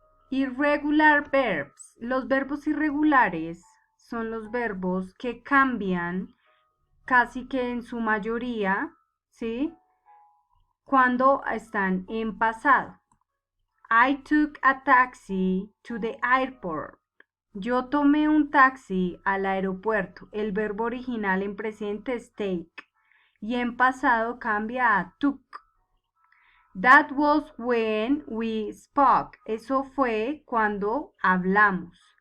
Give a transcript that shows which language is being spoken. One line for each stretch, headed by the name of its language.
English: Irregular verbs.
Spanish: Los verbos irregulares son los verbos que cambian casi que en su mayoría, ¿sí? Cuando están en pasado.
English: I took a taxi to the airport.
Spanish: Yo tomé un taxi al aeropuerto. El verbo original en presente es take y en pasado cambia a took.
English: That was when we spoke.
Spanish: Eso fue cuando hablamos.